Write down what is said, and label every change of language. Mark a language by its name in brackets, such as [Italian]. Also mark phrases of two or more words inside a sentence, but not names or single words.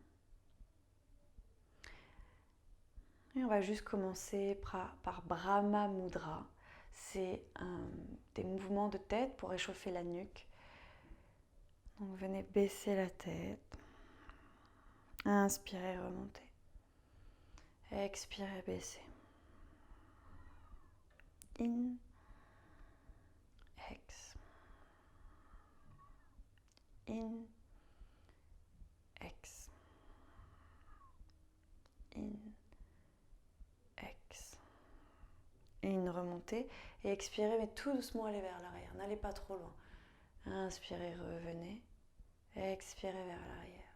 [French] Et on va juste commencer par Brahma Mudra. C'est des mouvements de tête pour réchauffer la nuque. Donc venez baisser la tête. Inspirez, remontez. Expirez, baissez. In, ex. In, ex. In, ex. Et une remontée. Et expirez, mais tout doucement allez vers l'arrière. N'allez pas trop loin. Inspirez, revenez. Expirez vers l'arrière.